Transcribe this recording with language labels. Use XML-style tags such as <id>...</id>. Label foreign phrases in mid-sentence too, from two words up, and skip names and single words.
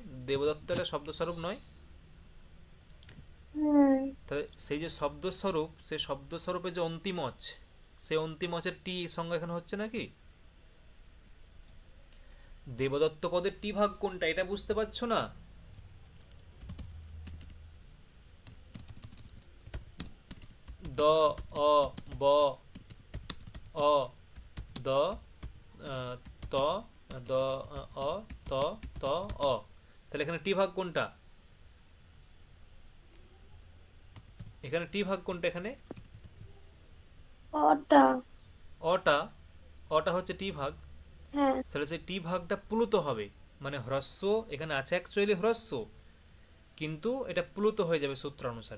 <bn>দেবদত্ত একটা শব্দস্বরূপ নয়? তাহলে সেই যে শব্দস্বরূপ, সেই শব্দস্বরূপের যে অন্তিমচ, সেই অন্তিমচের টি সঙ্গে এখানে হচ্ছে নাকি? দেবদত্ত পদের টি ভাগ কোনটা এটা বুঝতে পারছো না? দ, অ, ব, অ, দ, ত, দ, অ, ত, ত, অ। তাহলে এখানে টি ভাগ কোনটা? এখানে টি ভাগ কোনটা? এখানে অটা। অটা, অটা হচ্ছে টি ভাগ। হ্যাঁ। তাহলে সেই টি ভাগটা প্লুত হবে, মানে হ্রস্ব এখানে আছে অ্যাকচুয়ালি হ্রস্ব, কিন্তু এটা প্লুত হয়ে যাবে সূত্র অনুসারে।</bn>